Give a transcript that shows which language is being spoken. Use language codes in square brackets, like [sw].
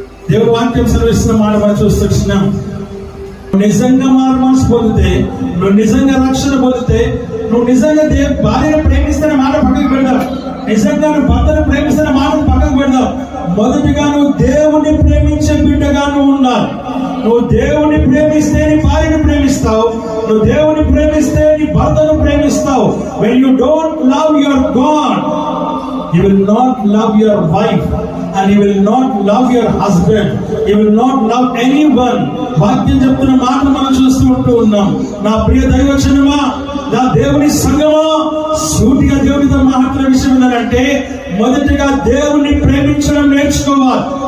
[te] దేవుని వాక్యం సెలవిస్తున్న మాట మనం చూస్తున్నాం. నిజంగా మారు మనసు పొందితే, నువ్వు నిజంగా రక్షణ పొందితే, నువ్వు నిజంగా భార్యను ప్రేమిస్తున్న మాట పక్కకు పెడదాం, నిజంగా నువ్వు భర్తను ప్రేమిస్తున్న మాటను పక్కకు పెడదాం. మొదటిగా నువ్వు దేవుణ్ణి ప్రేమించే బిడ్డగా నువ్వు ఉండాలి. నువ్వు దేవుని ప్రేమిస్తే నీ భార్యను ప్రేమిస్తావు. నువ్వు దేవుని ప్రేమిస్తే నీ భర్తను ప్రేమిస్తావు. [en] When you don't love your God, you will not love your wife and you will not love your husband. You will not love anyone. [te] వాక్యం చెప్తున్న మాటలు మనం చూస్తూ ఉన్నాం. నా ప్రియ దైవజనమా, నా దేవుని సంగమా, సూటిగా దేవునితో మాట్లాడే విషయం ఏంటంటే మొదటిగా దేవుణ్ణి ప్రేమించడం నేర్చుకోవాలి.